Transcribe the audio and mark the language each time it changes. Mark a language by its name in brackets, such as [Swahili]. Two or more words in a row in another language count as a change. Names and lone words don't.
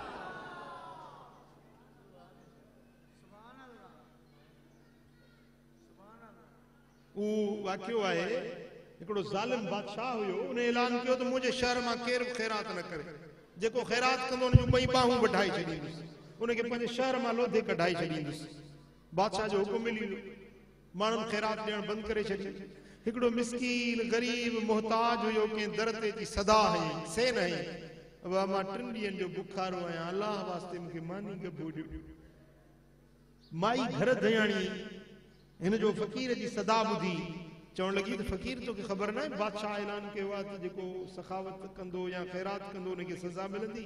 [Sindhi] वाक़ियो आहे, हिकिड़ो ज़ालिम बादशाह हुयो, उन ऐलान कयो त मुंहिंजे शहर मां केरु ख़ैरात न करे। जेको ख़ैरात कंदो उन जूं ॿई बाहूं वढाए छॾींदुसि, उनखे पंहिंजे शहर मां लोधे कढाए छॾींदुसि। बादशाह जो हुकुम मिली वियो, माण्हुनि ख़ैरात ॾियणु बंदि करे छॾियो। हिकिड़ो मिस्कीन गरीब मोहताज हुयो, कंहिं दर ते जी सदा हई से न हई, वाह मां 3 ॾींहंनि जो बुखारो आहियां, अलाह वास्ते मूंखे मानी गबो ॾियो। माई घर धयाणी हिन जो फ़कीर जी सदा ॿुधी चवण लॻी त फ़कीर तोखे ख़बर न आहे बादशाह ऐलान कयो आहे त जेको सखावत कंदो या ख़ैरात कंदो उनखे सज़ा मिलंदी?